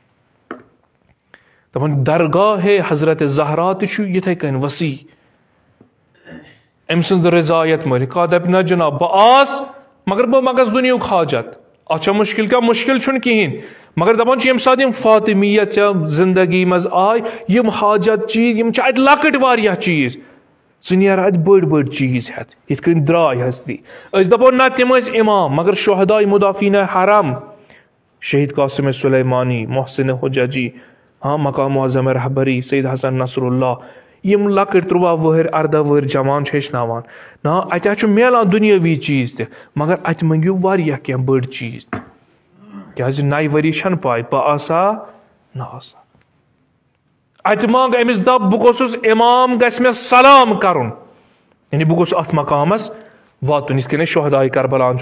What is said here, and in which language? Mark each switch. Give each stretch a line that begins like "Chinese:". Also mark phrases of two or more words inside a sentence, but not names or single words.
Kashmiri: دپان درگاہ حضرت زہرا تہِ چھُ یِتھے کٔنۍ وسیع أمۍ سٕنٛز رضایت مٔلۍ کانٛہہ دپہِ نہ جناب بہٕ آس مگر بہٕ منٛگس دُنیہُک حاجت اتھ چھا مُشکل کیٛاہ مُشکل چھُنہٕ کہیٖنۍ مگر دپان چھِ ییٚمہِ ساتہٕ یِم فاطمیہ ژےٚ زندگی منٛز آے یِم حاجت چیٖز یِم چھِ اتہِ لۄکٕٹۍ واریاہ چیٖز ژٕ نیرٕ اتہِ بٔڑۍ بٔڑۍ چیٖز ہٮ۪تھ یِتھ کٔنۍ درٛاے ہستی أسۍ دپو نہ تِم ٲسۍ امام مگر
Persian: شہداے مدافعین حرم
Kashmiri: شہید قاسم سلیمانی محسن حججی ہاں
Persian: مقام معظم رہبری
Kashmiri: سید حسن نصر اللہ یِم لۄکٕٹۍ 13 وُہٕرۍ 14 وُہٕرۍ جوان چھِ ہیٚچھناوان نا اتہِ حظ چھُ میلان دُنیٲوی چیٖز تہِ مگر اتہِ مٔنگِو واریاہ کینٛہہ بٔڑۍ چیٖز تہِ کیٛازِ نَیہِ ؤری چھنہٕ پاے بہٕ آسا نہ آسا اتہِ منٛگ أمِس دپ بہٕ گوٚژھُس امام گژھِ مےٚ سلام کرُن یعنی بہٕ گوٚژھُس اتھ مقامس واتُن یِتھ کٔنۍ أسۍ شہداے کربلاہن چھِ